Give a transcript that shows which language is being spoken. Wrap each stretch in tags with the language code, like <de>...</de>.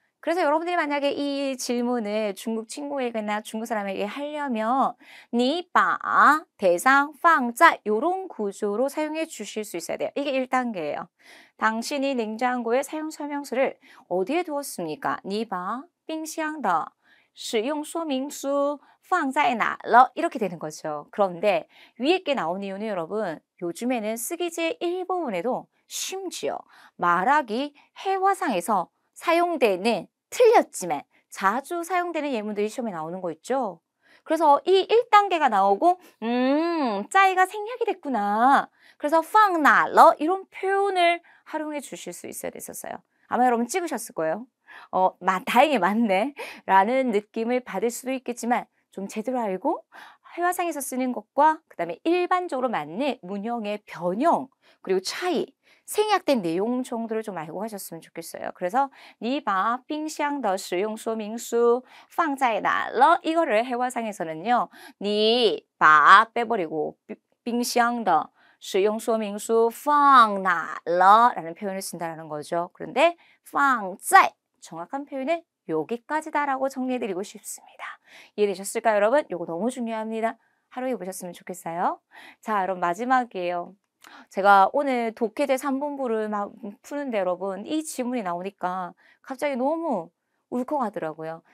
<ko>그래서 여러분들이 만약에 이 질문을 중국 친구에게나 중국 사람에게 하려면 你把 대상 放在 이런 구조로 사용해 주실 수 있어야 돼요. 이게 1단계예요. 당신이 냉장고의 사용 설명서를 어디에 두었습니까?</ko> <zh>你把冰箱的使用说明书放在哪了 이렇게 되는 거죠.</zh> <ko>그런데 위에 게 나온 이유는 여러분 요즘에는 쓰기제 1부분에도 심지어 말하기 해화상에서 사용되는 틀렸지만 자주 사용되는 예문들이 시험에 나오는 거 있죠. 그래서 이 1단계가 나오고 짜이가 생략이 됐구나. 그래서 放哪了 이런 표현을 활용해 주실 수 있어야 됐었어요. 아마 여러분 찍으셨을 거예요. 다행히 맞네 라는 느낌을 받을 수도 있겠지만 좀 제대로 알고 회화상에서 쓰는 것과 그 다음에 일반적으로 맞는 문형의 변형 그리고 차이 생략된 내용 정도를 좀 알고 가셨으면 좋겠어요.</ko> <zh>그래서 你把冰箱的使用说明书放在哪了 이거를 회화상에서는요. 你把 빼버리고 冰箱的使用说明书放哪了 라는 표현을 쓴다는 거죠.</zh> <ko>그런데 放在 정확한 표현은 여기까지다라고 정리해드리고 싶습니다. 이해되셨을까요, 여러분? 이거 너무 중요합니다. 활용해 보셨으면 좋겠어요. 자, 여러분 마지막이에요. 제가 오늘 독해제 3분부를 막 푸는데 여러분 이 지문이 나오니까 갑자기 너무 울컥하더라고요.</ko>